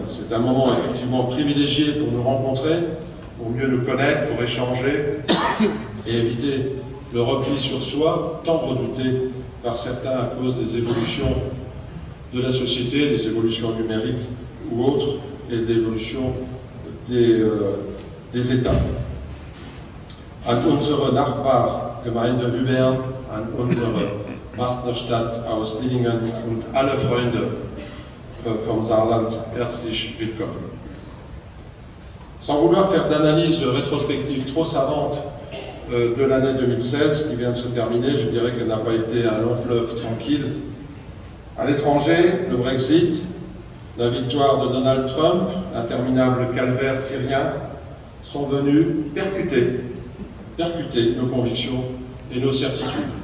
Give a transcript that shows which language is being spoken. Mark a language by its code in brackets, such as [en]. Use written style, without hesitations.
[fr] C'est un moment effectivement privilégié pour nous rencontrer, pour mieux nous connaître, pour échanger et éviter le repli sur soi, tant redouté par certains à cause des évolutions de la société, des évolutions numériques ou autres, et de l'évolution des États. [de] An unsere Nachbargemeinde Hübern, an unsere Partnerstadt aus Dillingen und alle Freunde vom Saarland, herzlich willkommen. [fr] Sans vouloir faire d'analyse rétrospective trop savante de l'année 2016 qui vient de se terminer, je dirais qu'elle n'a pas été un long fleuve tranquille. À l'étranger, le Brexit, la victoire de Donald Trump, l'interminable calvaire syrien sont venus percuter nos convictions et nos certitudes.